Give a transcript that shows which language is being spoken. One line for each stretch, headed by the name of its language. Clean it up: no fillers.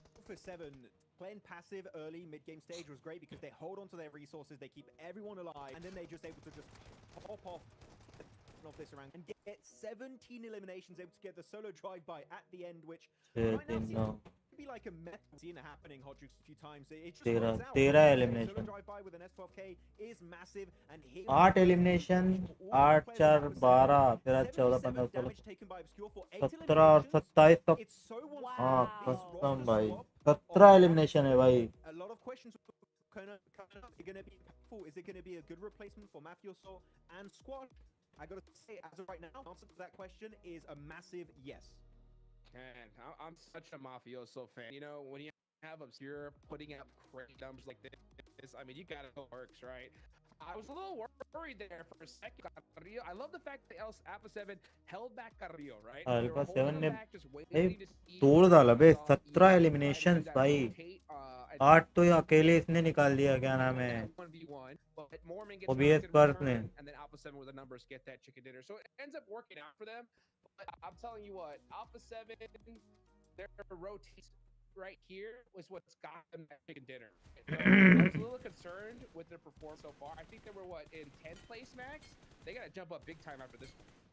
English: For 7, playing passive early mid-game stage was great because they hold on to their resources, they keep everyone alive, and then they're just able to just pop off this around and get 17 eliminations, able to get the solo drive-by at the end, which right now seems to be like a meta. Seen it happening, Hodrix, a few times. It just works out. 13 elimination. Solo drive-by with an S12K is massive, and here
Hindi: 8 elimination 8 4 12 13 14 15 16 17 और 27 तक हाँ कसम भाई 17 elimination है भाई
English: a lot of questions kind of going to be impactful. Is it going to be a good replacement for Mafioso and Squad? I got to say, as of right now, the answer to that question is a massive yes. Man, I'm such a Mafioso fan. You know, when you have Obscure putting out crazy numbers like this, I mean, you gotta know it works, right? I was a little worried there for a second. Carrillo, I love the fact that Alpha 7 held back Carrillo, right?
Hindi: Alpha 7 ने तोड़ डाला बे 17 eliminations भाई 8 तो ये अकेले इसने निकाल दिया क्या नाम है OBS Perth ने
English: and then Alpha 7 with the numbers get that chicken dinner. So it ends up working out for them. But I'm telling you what, Alpha 7, their rotates right here was what's got them that chicken dinner. So I was a little concerned with their performance so far. I think they were in 10th place, Max. They got to jump up big time after this one.